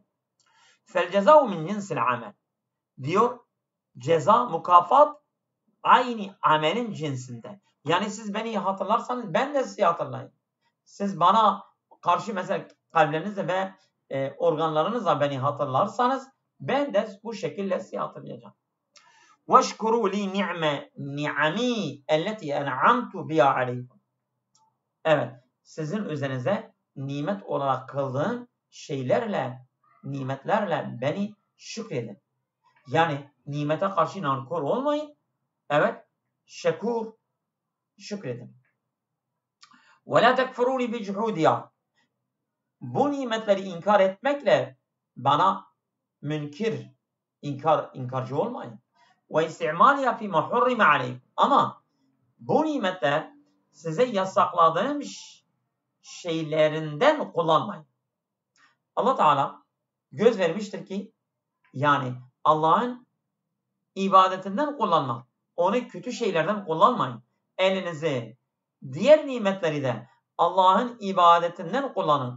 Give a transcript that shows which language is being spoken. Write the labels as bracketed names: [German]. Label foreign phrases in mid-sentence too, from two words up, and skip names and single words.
[Arabic] فجزاؤه من جنس العمل. [Turkish] Diyor, ceza, mukafat aynı amelin cinsinde. Yani siz beni hatırlarsanız ben de sizi hatırlayın. Siz bana karşı mesela kalplerinizle ve organlarınızla beni hatırlarsanız ben de bu şekilde sizi hatırlayacağım. [Arabic] وَاشْكُرُوا لِي نِعَمِي اَلَّتِي اَنْعَمْتُ بِيَا عَلَيْكُمْ. [Turkish] Evet, sizin üzerinize nimet olarak kıldığım şeylerle, nimetlerle beni şükredin. Yani nimete karşı nankor olmayın. Evet, şükredin. [Arabic] وَلَا تَكْفُرُوا لِي بِجُحُودِيَا. [Turkish] Bu nimetleri inkar etmekle bana inkarcı olmayın. [Arabic] وَاِسْتِعْمَالِيَا فِي مَا حُرِّمَ عَلَيْكُمْ. [Turkish] Ama bu nimetler size yasakladığım şeylerinden kullanmayın. Allah Teala göz vermiştir ki yani Allah'ın ibadetinden kullanmak. Onu kötü şeylerden kullanmayın. Elinizi, diğer nimetleri de Allah'ın ibadetinden kullanın.